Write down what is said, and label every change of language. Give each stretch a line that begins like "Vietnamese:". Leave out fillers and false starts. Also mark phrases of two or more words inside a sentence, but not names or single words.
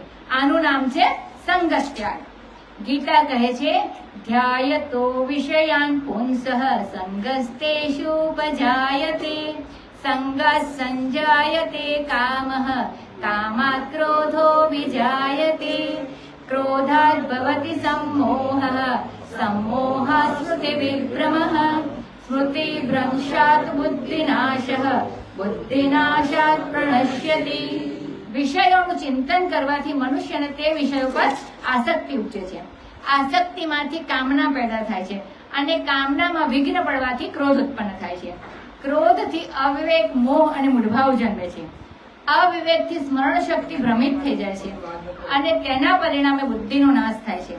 Gujarati: આનું નામ છે સંગત ત્યાગ। ગીતા કહે છે,
Sanskrit: ધ્યાયતો વિષયાન પુંસઃ સંગસ્તેષુપજાયતે સંગાત સંજાયતે કામઃ કામાત ક્રોધો વિજાયતે ક્રોધાત ભવતિ सम्मोहः सम्मोहात् स्मृतिविभ्रमः स्मृतिभ्रंशात् बुद्धिनाशः बुद्धिनाशात् प्रणश्यति।
Gujarati: વિષયોનું ચિંતન કરવાથી મનુષ્યને તે વિષયો પર આસક્તિ ઉપજે છે। આસક્તિમાંથી કામના પેદા થાય છે અને કામનામાં વિઘ્ન પડવાથી ક્રોધ ઉત્પન્ન થાય છે। ક્રોધથી અવિવેક, મોહ અને મૂઢભાવ જન્મે છે। અવિવેકથી સ્મરણ શક્તિ ભ્રમિત થઈ જાય છે અને તેના પરિણામે બુદ્ધિનો નાશ થાય છે।